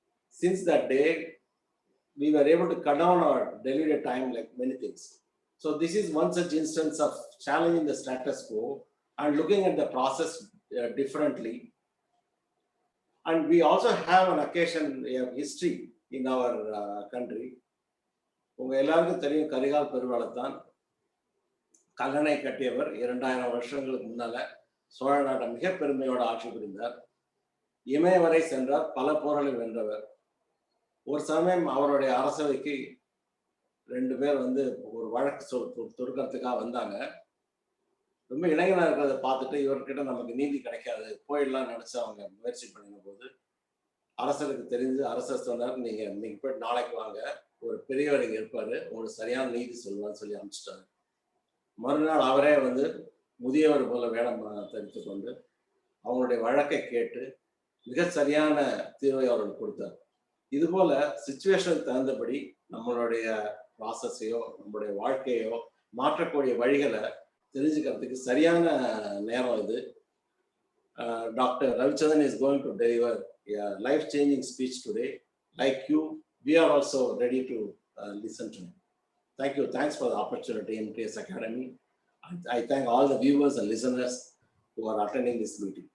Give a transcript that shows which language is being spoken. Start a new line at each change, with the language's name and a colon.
English: Since that day, we were able to cut down our delivery time like many things. So this is one such instance of challenging the status quo and looking at the process differently. And we also have an occasion, a history in our country.
Tamil: உங்க எல்லாருக்கும் தெரியும் கரிகால் பெருவளத்தான் கல்லணை கட்டியவர். 2000 வருஷங்களுக்கு முன்னால சோழ நாட்டை மிக பெருமையோட ஆட்சி புரிந்தார். இமயவரை சென்றார், பல போர்களை வென்றவர். ஒரு சமயம் அவருடைய அரசவைக்கு 2 பேர் ஒரு வழக்கு தொடுக்கிறதுக்காக வந்தாங்க. ரொம்ப இளைஞனா இருக்கிறத பார்த்துட்டு இவர்கிட்ட நமக்கு நீதி கிடைக்காது, போயிடலாம் நினைச்சு அவங்க முயற்சி பண்ணின போது அரசருக்கு தெரிஞ்சு அரசர் சொன்னார், நீங்க இன்னைக்கு போய் நாளைக்கு வாங்க, ஒரு பெரியவர் இங்க இருப்பாரு, உங்களுக்கு சரியான நீதி சொல்லுவான்னு சொல்லி அனுப்பிச்சிட்டாரு. மறுநாள் அவரே முதியவர் போல வேடம் தரித்து கொண்டு அவங்களுடைய வழக்கை கேட்டு மிக சரியான தீர்வை அவர்கள் கொடுத்தார். இது போல சிச்சுவேஷனுக்கு தகுந்தபடி நம்மளுடைய ப்ராசஸையோ நம்மளுடைய வாழ்க்கையோ மாற்றக்கூடிய வழிகளை தெரிஞ்சுக்கிறதுக்கு சரியான நேரம் இது.
English: Dr. Ravichandran is going to deliver a life-changing speech today. Like you, we are also ready to listen to him. Thank you. Thanks for the opportunity in MTS Academy. I thank all the viewers and listeners who are attending this meeting.